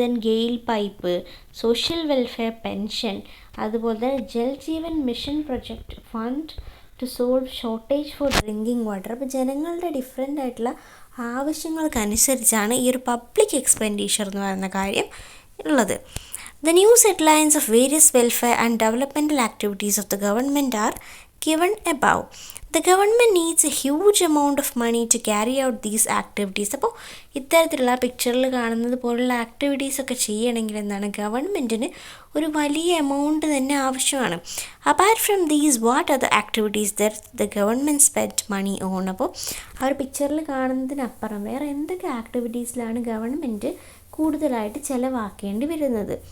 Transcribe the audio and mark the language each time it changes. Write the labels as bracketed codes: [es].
[ml] Then GAIL pipe, social welfare, pension, അതുപോലെ തന്നെ Jal Jeevan mission project fund [en] To solve shortage for drinking water. [ml] അപ്പോൾ ജനങ്ങളുടെ different ആയിട്ടുള്ള ആവശ്യങ്ങൾക്കനുസരിച്ചാണ് ഈ ഒരു പബ്ലിക് എക്സ്പെൻഡിച്ചർ എന്ന് പറയുന്ന കാര്യം ഉള്ളത്. [en] The news headlines of various welfare and developmental activities of the government are given above. The government needs a huge amount of money to carry out these activities. [ml] അപ്പോൾ ഇത്തരത്തിലുള്ള പിക്ചറിൽ കാണുന്നത് പോലുള്ള ആക്ടിവിറ്റീസൊക്കെ ചെയ്യണമെങ്കിൽ എന്താണ്, ഗവൺമെൻറ്റിന് ഒരു വലിയ എമൗണ്ട് തന്നെ ആവശ്യമാണ്. [en] Apart from these what are the activities the government spend money on. [ml] അപ്പോൾ ആ ഒരു പിക്ചറിൽ കാണുന്നതിനപ്പുറം വേറെ എന്തൊക്കെ ആക്ടിവിറ്റീസിലാണ് ഗവൺമെൻറ് കൂടുതലായിട്ട് ചിലവാക്കേണ്ടി വരുന്നത്.